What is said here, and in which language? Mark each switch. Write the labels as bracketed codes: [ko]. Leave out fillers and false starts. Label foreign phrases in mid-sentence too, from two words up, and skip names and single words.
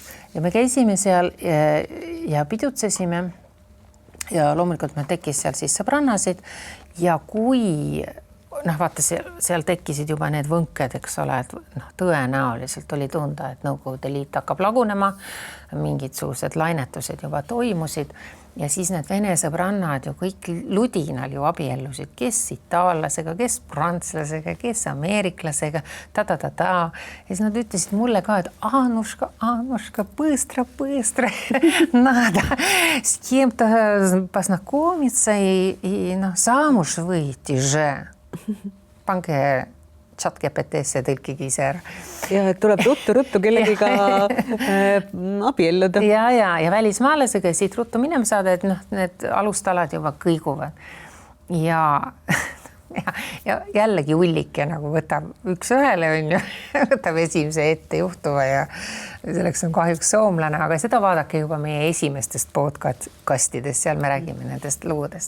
[et] Ja me käisime seal ja pidutsesime ja loomulikult meil tekkis seal siis sõbrannasid ja kui vaata, seal tekkisid juba need võnked, eks ole, et tõenäoliselt oli tunda, et Nõukogude Liit hakkab lagunema, mingisugused lainetused juba toimusid ja siis need Vene sõbrannad ju kõik ludinal ju abiellusid, kes itaallasega, kes prantslasega, kes ameeriklasega, ta. Ja siis nad ütlesid mulle ka, et Anuška, [ru] быстро, надо с кем-то познакомиться и замуж выйти же. [et] Pange ChatGPT-sse tõlkige ise ära. Ja tuleb ruttu kellegiga abielluda. Ja välismaalasega siit ruttu minema saada, et need alustalad juba kõiguvad. Ja jällegi ullik ja nagu võtab üks ühele on ju, võtab esimese ette juhtuva ja selleks on kahjuks soomlane, aga seda vaadake juba meie esimestest podcastidest, seal me räägime nendest luudest.